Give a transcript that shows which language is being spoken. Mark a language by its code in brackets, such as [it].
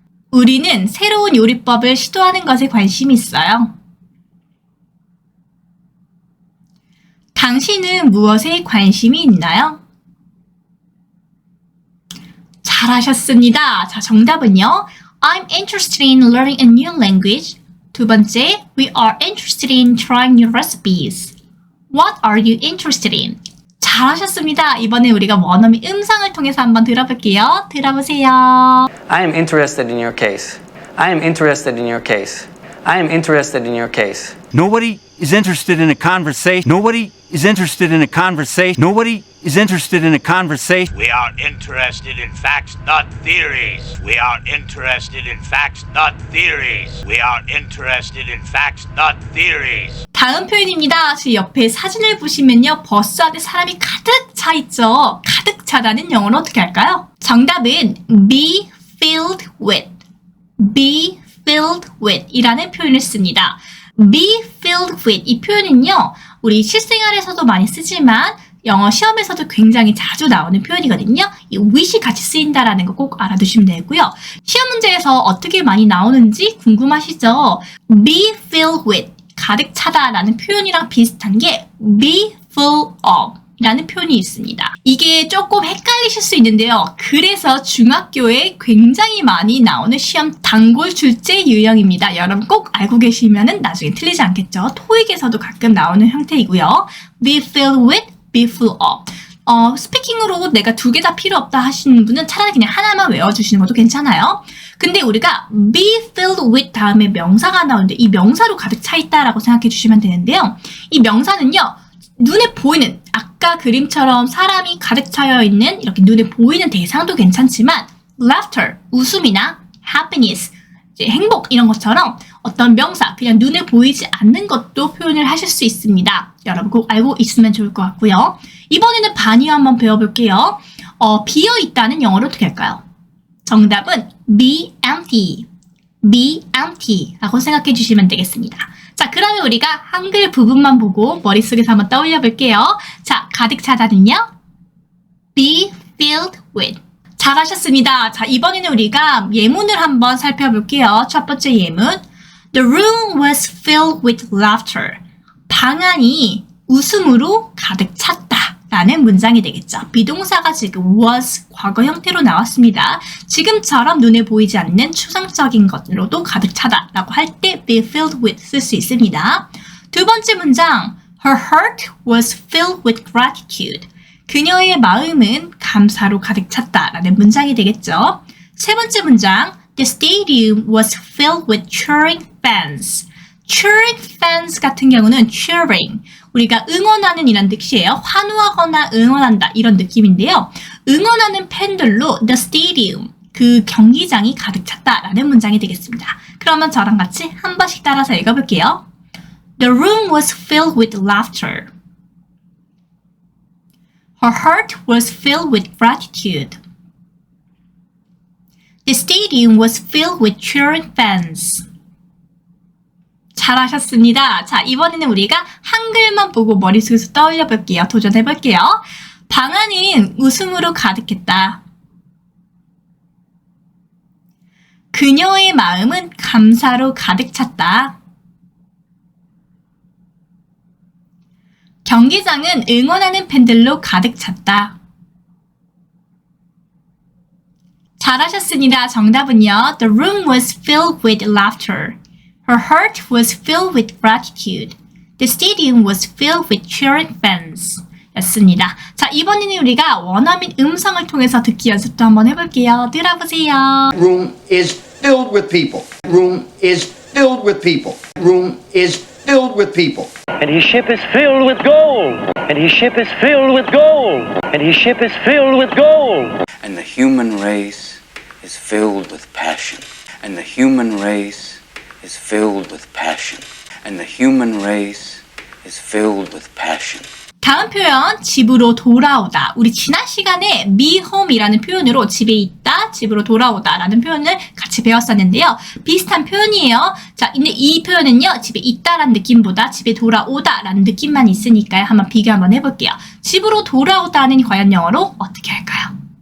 [ko] 우리는 새로운 요리법을 시도하는 것에 관심이 있어요. 당신은 무엇에 관심이 있나요? 잘하셨습니다. 자, 정답은요. [en] I'm interested in learning a new language. [ko] 두 번째, [en] we are interested in trying new recipes. What are you interested in? [ko] 잘하셨습니다. 이번에 우리가 원어민 음성을 통해서 한번 들어볼게요. 들어보세요. [en] I am interested in your case. I am interested in your case. I am interested in your case. Nobody is interested in a conversation. Nobody is interested in a conversation. Nobody is interested in a conversation. We are interested in facts, not theories. We are interested in facts, not theories. We are interested in facts, not theories. [ko] 다음 표현입니다. 지금 옆에 사진을 보시면요. 버스 안에 사람이 가득 차 있죠. 가득 차다는 영어로 어떻게 할까요? 정답은 be filled with. be filled with 이라는 표현을 씁니다. be filled with 이 표현은요. 우리 실생활에서도 많이 쓰지만 영어 시험에서도 굉장히 자주 나오는 표현이거든요. 이 with이 같이 쓰인다라는 거 꼭 알아두시면 되고요. 시험 문제에서 어떻게 많이 나오는지 궁금하시죠? be filled with 가득 차다라는 표현이랑 비슷한 게 be full of 라는 표현이 있습니다. 이게 조금 헷갈리실 수 있는데요. 그래서 중학교에 굉장히 많이 나오는 시험 단골 출제 유형입니다. 여러분 꼭 알고 계시면 나중에 틀리지 않겠죠. 토익에서도 가끔 나오는 형태이고요. be filled with, be full of. 스피킹으로 내가 두 개 다 필요 없다 하시는 분은 차라리 그냥 하나만 외워주시는 것도 괜찮아요. 근데 우리가 be filled with 다음에 명사가 나오는데 이 명사로 가득 차 있다라고 생각해 주시면 되는데요. 이 명사는요. 눈에 보이는 아까 그림처럼 사람이 가득 차여 있는 이렇게 눈에 보이는 대상도 괜찮지만 laughter, 웃음이나 happiness, 이제 행복 이런 것처럼 어떤 명사, 그냥 눈에 보이지 않는 것도 표현을 하실 수 있습니다. 여러분 꼭 알고 있으면 좋을 것 같고요. 이번에는 반이어 한번 배워볼게요. 비어있다는 영어로 어떻게 할까요? 정답은 be empty, be empty 라고 생각해 주시면 되겠습니다. 자, 그러면 우리가 한글 부분만 보고 머릿속에서 한번 떠올려 볼게요. 자, 가득 차다는요? be filled with. 잘하셨습니다. 자, 이번에는 우리가 예문을 한번 살펴볼게요. 첫 번째 예문. [en] The room was filled with laughter. [ko] 방 안이 웃음으로 가득 찼다. 라는 문장이 되겠죠. 비동사가 지금 was 과거 형태로 나왔습니다. 지금처럼 눈에 보이지 않는 추상적인 것으로도 가득 차다 라고 할 때 be filled with 쓸 수 있습니다. 두 번째 문장 [en] Her heart was filled with gratitude. [ko] 그녀의 마음은 감사로 가득 찼다라는 문장이 되겠죠. 세 번째 문장, [en] The stadium was filled with cheering fans. [ko] cheering fans 같은 경우는 cheering, 우리가 응원하는 이란 뜻이에요. 환호하거나 응원한다 이런 느낌인데요. 응원하는 팬들로 the stadium, 그 경기장이 가득 찼다라는 문장이 되겠습니다. 그러면 저랑 같이 한 번씩 따라서 읽어볼게요. [en] The room was filled with laughter. Her heart was filled with gratitude. The stadium was filled with cheering fans. [ko] 잘하셨습니다. 자, 이번에는 우리가 한글만 보고 머릿속에서 떠올려 볼게요. 도전해 볼게요. 방 안은 웃음으로 가득했다. 그녀의 마음은 감사로 가득 찼다. 경기장은 응원하는 팬들로 가득 찼다. 잘하셨습니다. 정답은요. [en] The room was filled with laughter. Her heart was filled with gratitude. The stadium was filled with cheering fans. [ko] 였습니다. 자, 이번에는 우리가 원어민 음성을 통해서 듣기 연습도 한번 해볼게요. 들어보세요. [en] Room is filled with people. Room is filled with people. Room is filled with people. And his ship is filled with gold. And his ship is filled with gold. And his ship is filled with gold. And the human race is filled with passion. And the human race is filled with passion. And the human race is filled with passion. [ko] 다음 표현, 집으로 돌아오다. 우리 지난 시간에 me home이라는 표현으로 집에 있다, 집으로 돌아오다 라는 표현을 같이 배웠었는데요. 비슷한 표현이에요. 자, 근데 이 표현은요, 집에 있다라는 느낌보다 집에 돌아오다 라는 느낌만 있으니까요. 한번 비교 한번 해볼게요. 집으로 돌아오다는 과연 영어로 어떻게 할까요?